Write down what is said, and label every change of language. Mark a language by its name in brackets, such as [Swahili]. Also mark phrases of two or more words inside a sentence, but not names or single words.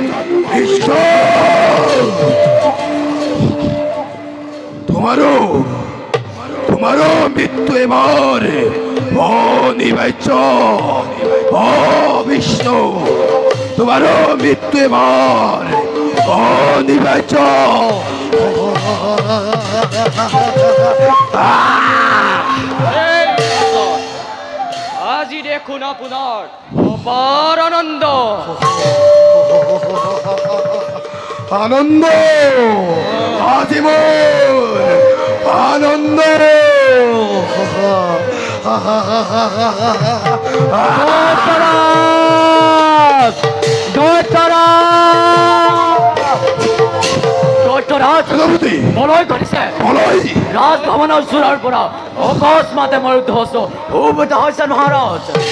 [Bangla] তোমারও মৃত্যু এবার অনিবার্য বিষ্ণু তোমারও মৃত্যু এবার অনিবার্য আজি দেখুন আপনার অপার আনন্দ আনন্দ আজি মোর আনন্দ [Assamese] মলয় কৰিছে ৰাজভৱনৰ চূড়াৰ পৰা অকস্মাতে মৃত হৈছে ভূপতি হৈছে মহাৰাজ